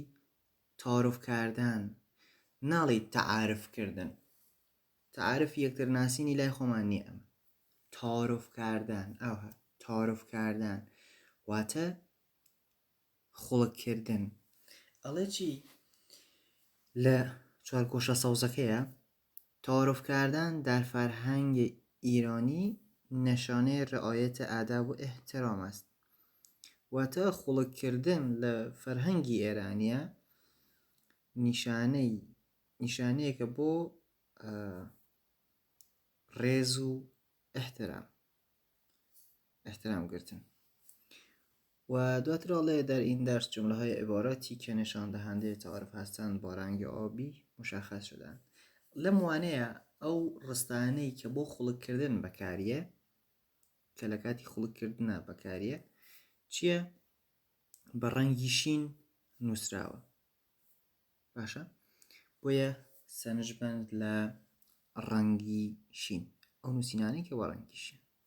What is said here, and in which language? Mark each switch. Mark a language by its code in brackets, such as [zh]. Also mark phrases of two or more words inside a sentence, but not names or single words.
[fa] تعارف کردن. ناڵی تعارفکردن. [ckb] تعارف یەکتر ناسینی لای خۆمان نییە. ئەمە [fa] تعارف کردن [ckb] واتە خوڵککردن. ئەڵێ چی؟ لە چوارگۆشە سەوزەکەیە [fa] تعارف کردن در فرهنگ ایرانی نشانه رعایت ادب و احترام است. [ckb] واتە خوڵککردن لە فەرهەنگی ئێرانیە نیشانەیەکە بۆ ڕێز و احترام گرتن. و دواتر ئەڵێ [fa] در این درس جمله‌های عباراتی که نشان دهنده تعارف هستند با رنگ آبی مشخص شدند. [ckb] لەم وانەیە ئەو ڕستانەی کە بۆ خوڵککردن بەکاریە، کە لە کاتی خوڵککردنە بەکاریە، چییە؟ بە ڕەنگی شین نووسراوە. باشە؟ بۆیە سەرنجبەند لە ڕەنگی شین، ئەو نووسینانەی کە بە ڕەنگی شین.